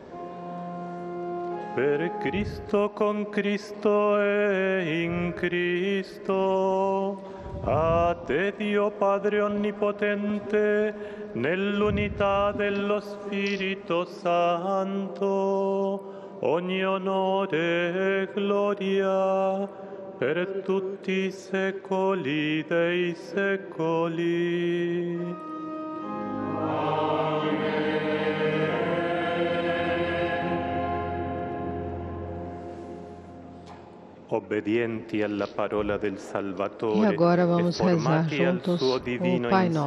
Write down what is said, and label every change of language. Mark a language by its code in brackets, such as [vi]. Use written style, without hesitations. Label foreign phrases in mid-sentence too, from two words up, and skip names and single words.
[it] Per Cristo, con Cristo e in Cristo, a te Dio Padre Onnipotente, nell'unità dello Spirito Santo, ogni onore e gloria per tutti i secoli dei secoli. Obbedienti alla parola del Salvatore e [pt] agora vamos [it] e formati [pt] rezar [it] al [pt] juntos [it] suo divino [pt] o Pai Nosso.